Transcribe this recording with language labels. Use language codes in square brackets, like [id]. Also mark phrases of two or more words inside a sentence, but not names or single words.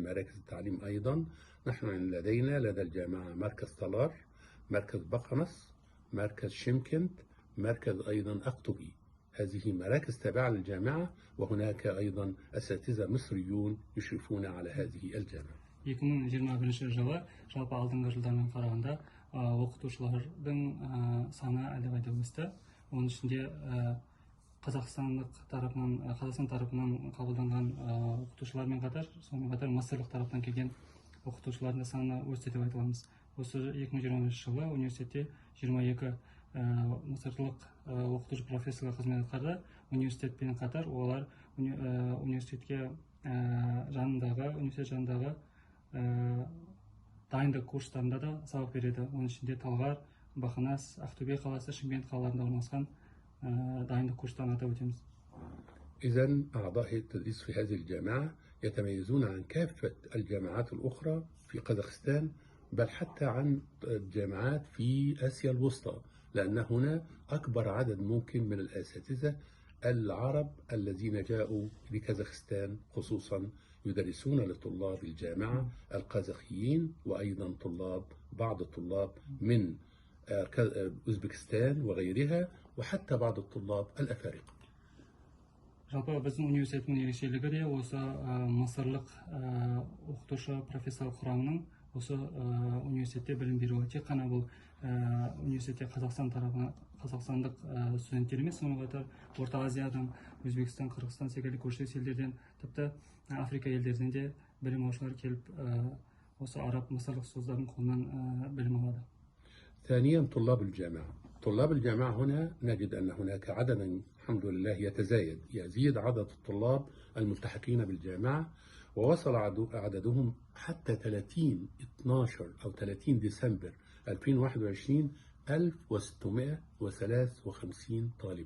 [ar] مراكز التعليم أيضا نحن لدى الجامعة مركز طلار، مركز بقنص، مركز شمكنت، مركز أيضا أقطبي. هذه مراكز تابعة للجامعة، وهناك أيضا أساتذة مصريون يشرفون على هذه الجامعة. [kk] 2021 жылы жалпы алдыңғы жылдармен қарағанда оқытушылардың саны әлдеқайда өсті. Оның ішінде Қазақстан тарапынан қабылданған оқытушылармен қатар, сонымен қатар мысырлық тараптан келген оқытушылардың саны өсті деп айта аламыз. Осы 2021 жылы университетте 22 мысырлық оқытушы профессорлар қызмет атқарды. Университетпен қатар олар университет жанындағы дайындық курстарында да сабақ береді. Оның ішінде Талғар, Бақанас, Ақтөбе қаласы, Шымкент қалаларында орналасқан дайындық курстарын атап өтеміз. [ar] إذن أعضاء هيئة التدريس في هذه الجامعة يتميزون عن كافة الجامعات الأخرى في قزاقستان، بل حتى عن الجامعات في آسيا الوسطى، لأن هنا أكبر عدد ممكن من الأساتذة العرب الذين جاءوا لكازاخستان خصوصا يدرسون لطلاب الجامعة القازاخيين، وأيضا بعض الطلاب من أوزبكستان وغيرها، وحتى بعض الطلاب الأفارقة. [kk] Жалпы біздің университеттің ерекшелігі де осы мысырлық оқытушы профессорлық құрамының осы университетте білім беруі. Тек қана бұл университетте қазақстандық студенттер емес, сонымен қатар Орта Азиядан, Өзбекстан, Қырғызстан секілді көршілес елдерден, тіпті Африка елдерінен де білім алушылар келіп осы араб мысырлық ұстаздардың қолынан білім алады. [ar] ثانيا طلاب الجامعة هنا نجد أن هناك عددا الحمد لله يزيد عدد الطلاب الملتحقين بالجامعة، ووصل عددهم حتى 30 ديسمبر 2021 1653 طالبا.